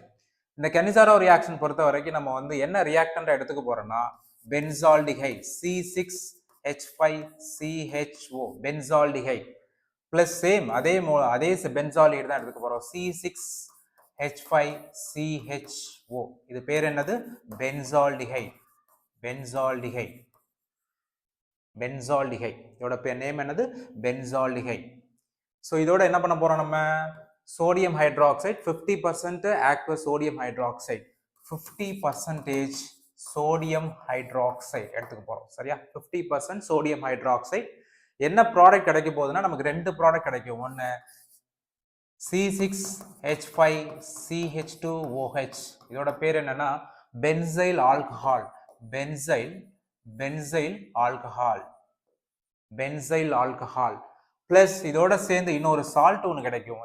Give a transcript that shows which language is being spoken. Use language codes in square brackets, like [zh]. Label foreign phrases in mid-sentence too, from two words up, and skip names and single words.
[ta] இந்த கெனிசாரோ ரியாக்ஷன் பொறுத்த வரைக்கும் நம்ம வந்து என்ன ரியாக்டன்ட் எடுத்துக்க போறோம்னா பென்சால்டிஹைட் C6H5CHO பென்சால்டிஹைட் [en] plus same [ta] அதே பென்சால்டிஹைட் தான் எடுத்துக்க போறோம் C6H5CHO. இது பேர் என்னது? பென்சால்டிஹைட். பென்சால்டிஹைட் பென்சால்டிஹைட் இதோட பேர் நேம் என்னது? பென்சால்டிஹைட். ஸோ இதோட என்ன பண்ண போறோம் நம்ம? [en] sodium hydroxide 50% aqueous sodium hydroxide 50% sodium hydroxide [ta] எடுத்துக்க போறோம். சரியா? [en] 50% sodium hydroxide. [ta] என்ன ப்ராடக்ட் கிடைக்க போகுதுன்னா நமக்கு ரெண்டு ப்ராடக்ட் கிடைக்கும். ஒன்னு C6H5CH2OH. இதோட பேர் என்னன்னா [en] benzyl alcohol. benzyl alcohol plus [ta] இதோட சேர்ந்து இன்னொரு சால்ட் ஒன்று கிடைக்கும்.